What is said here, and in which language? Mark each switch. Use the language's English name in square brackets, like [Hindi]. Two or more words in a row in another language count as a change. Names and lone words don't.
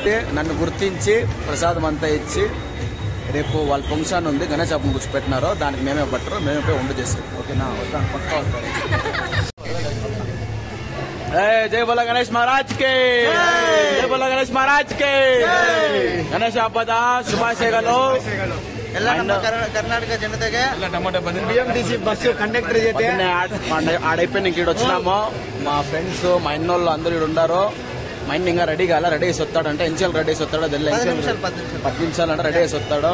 [Telugu] నన్ను గుర్తించి ప్రసాదం అంతా ఇచ్చి రేపు వాళ్ళ ఫంక్షన్ ఉంది గణేష్ అప్పని కూర్చోపెట్టినారో దానికి మేమే పట్టరు మేమే పోయి వండు చేస్తాం. ఓకేనా వస్తాను పక్కా వస్తాను. [Hindi] जय बोला गणेश महाराज के जय बोला गणेश महाराज के [Kannada] ಗಣೇಶ ಹಬ್ಬದ ಶುಭಾಶಯಗಳು. [Telugu] కర్ణాటక జనతగా బిఎంటీసీ [English] bus conductor [Telugu] చేస్తే ఆడైపోయి ఇంక ఇక్కడ వచ్చినాము. మా ఫ్రెండ్స్ మా ఇన్నోళ్ళు అందరూ ఇక్కడ ఉన్నారు. మా ఇన్ని ఇంకా రెడీ కాల రెడీ చేసి వస్తాడు అంటే ఎంచెల్ రెడీ చేసి వస్తాడు 10 నిమిషాలు అంటే రెడీ చేసి వస్తాడు.